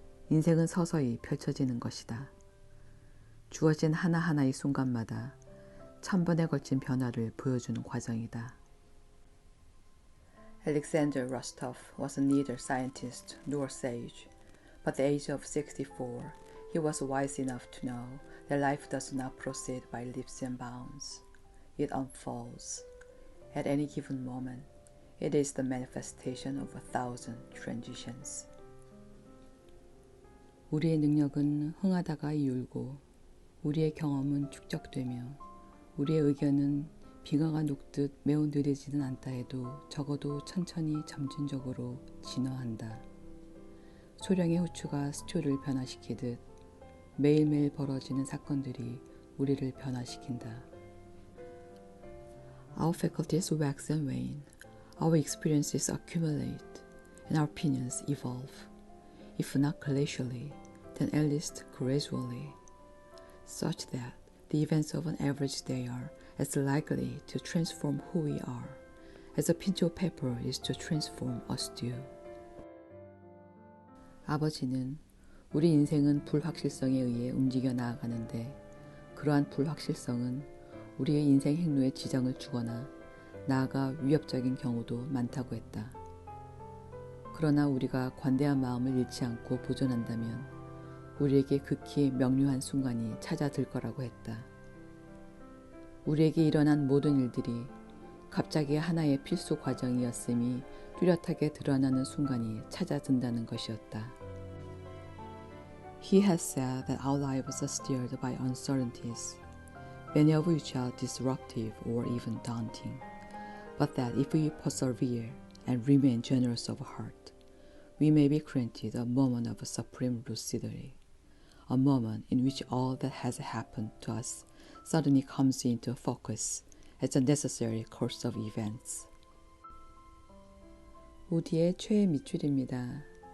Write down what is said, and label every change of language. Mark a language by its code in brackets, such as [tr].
[ko] 인생은 서서히 펼쳐지는 것이다. 주어진 하나하나의 순간마다 1000번에 걸친 변화를 보여주는 과정이다. [en] Alexander Rostov was neither scientist nor sage, but at the age of 64, he was wise enough to know that life does not proceed by leaps and bounds. It unfolds. At any given moment, it is the manifestation of 1,000 transitions. [ko] 우리의 능력은 흥하다가 이울고, 우리의 경험은 축적되며, 우리의 의견은 빙하가 녹듯 매우 느리지는 않다 해도 적어도 천천히 점진적으로 진화한다. 소량의 후추가 스튜를 변화시키듯 매일매일 벌어지는 사건들이 우리를 변화시킨다. [en] Our faculties wax and wane, our experiences accumulate, and our opinions evolve. If not glacially, then at least gradually, such that the events of an average day are as likely to transform who we are as a pinch of pepper is to transform a stew. [ko] 아버지는 우리 인생은 불확실성에 의해 움직여 나아가는데 그러한 불확실성은 우리의 인생 행로에 지장을 주거나 나아가 위협적인 경우도 많다고 했다. 그러나 우리가 관대한 마음을 잃지 않고 보존한다면 우리에게 극히 명료한 순간이 찾아들 거라고 했다. 우리에게 일어난 모든 일들이 갑자기 하나의 필수 과정이었음이 뚜렷하게 드러나는 순간이 찾아든다는 것이었다. [en] He has said that our lives are steered by uncertainties, many of which are disruptive or even daunting, but that if we persevere and remain generous of heart, we may be granted a moment of supreme lucidity, a moment in which all that has happened to us suddenly comes into focus as a necessary course of events. [ko] 우디의 최애 밑줄입니다.